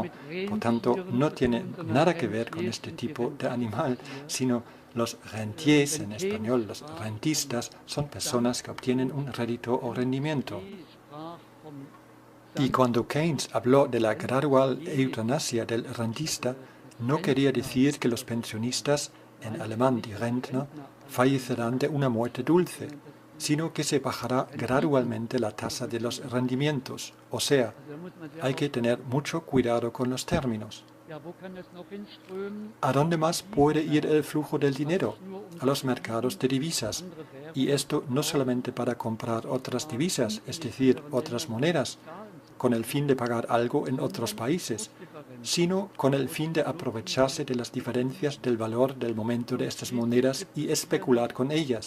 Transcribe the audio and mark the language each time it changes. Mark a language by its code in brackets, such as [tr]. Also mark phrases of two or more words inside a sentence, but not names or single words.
[es] Por tanto, no tiene nada que ver con este tipo de animal, sino los rentiers, en español los rentistas, son personas que obtienen un rédito o rendimiento. Y cuando Keynes habló de la gradual eutanasia del rentista, no quería decir que los pensionistas, en alemán [de] die Rentner, [es] fallecerán de una muerte dulce, sino que se bajará gradualmente la tasa de los rendimientos. O sea, hay que tener mucho cuidado con los términos. ¿A dónde más puede ir el flujo del dinero? A los mercados de divisas. Y esto no solamente para comprar otras divisas, es decir, otras monedas, con el fin de pagar algo en otros países, sino con el fin de aprovecharse de las diferencias del valor del momento de estas monedas y especular con ellas.